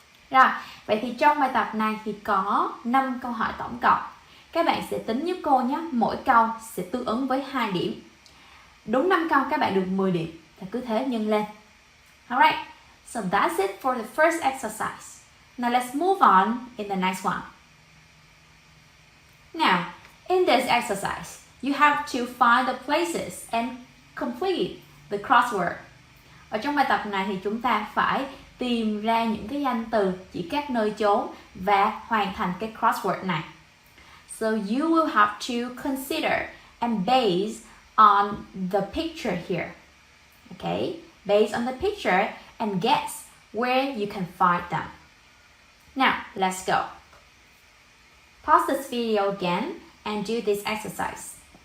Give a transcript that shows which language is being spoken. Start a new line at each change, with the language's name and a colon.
Vietnamese: Rồi, vậy thì trong bài tập này thì có 5 câu hỏi tổng cộng. Các bạn sẽ tính giúp cô nhé, mỗi câu sẽ tương ứng với 2 điểm. Đúng 5 câu các bạn được 10 điểm, thì cứ thế nhân lên.
English: Alright, so that's it for the first exercise. Now let's move on in the next one. Now, in this exercise, you have to find the places and complete the crossword.
Vietnamese: Ở trong bài tập này thì chúng ta phải tìm ra những cái danh từ chỉ các nơi chốn và hoàn thành cái crossword này.
English: So you will have to consider and base on the picture here. Okay, based on the picture and guess where you can find them. Now, let's go. Pause this video again and do this exercise.